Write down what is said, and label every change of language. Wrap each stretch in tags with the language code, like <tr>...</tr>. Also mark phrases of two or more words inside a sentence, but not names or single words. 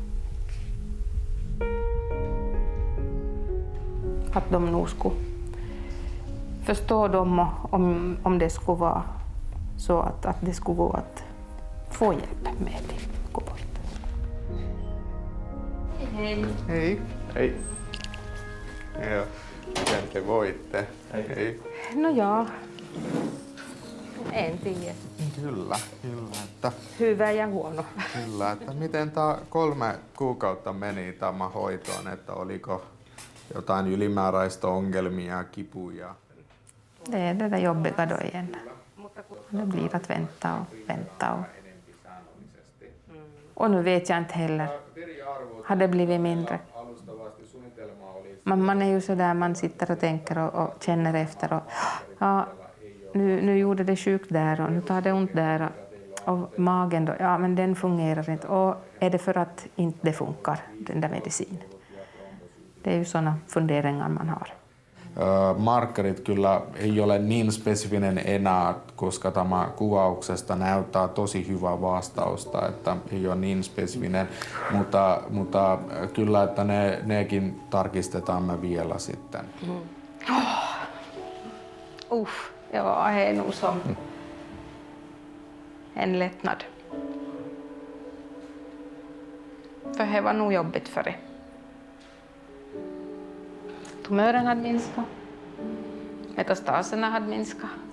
<sv>Att de nog skulle förstå dem om det skulle vara så att det skulle gå att få hjälp med det. Hej. Hej. Hej.</sv> <fi>Ja, miten te voitte? Hei. No joo, en tiedä. Kyllä. Että, Hyvä ja huono. kyllä, että miten tämä 3 kuukautta meni tämä hoitoon, että oliko jotain ylimääräistä ongelmia, kipuja?</fi> <sv>Det är det där jobbiga då igen. Det blir att vänta. Och nu vet jag inte heller. Har det blivit mindre? Man är ju så där, man sitter och tänker och känner efter. Och, ja, nu gjorde det sjukt där och nu tar det ont där. Och magen då, ja men den fungerar inte. Och är det för att inte det funkar, den där medicinen? Det är ju sådana funderingar man har.</sv> <fi>Markkerit kyllä ei ole niin spesifinen enää, koska tämä kuvauksesta näyttää tosi hyvää vastausta, että ei ole niin spesifinen, mutta kyllä, että nekin tarkistetaan me vielä sitten.</fi> <sv>Ja, är nog som en lättnad. För det var nog jobbigt för det. Tumören hade minskat. Metastaserna hade minskat.</sv>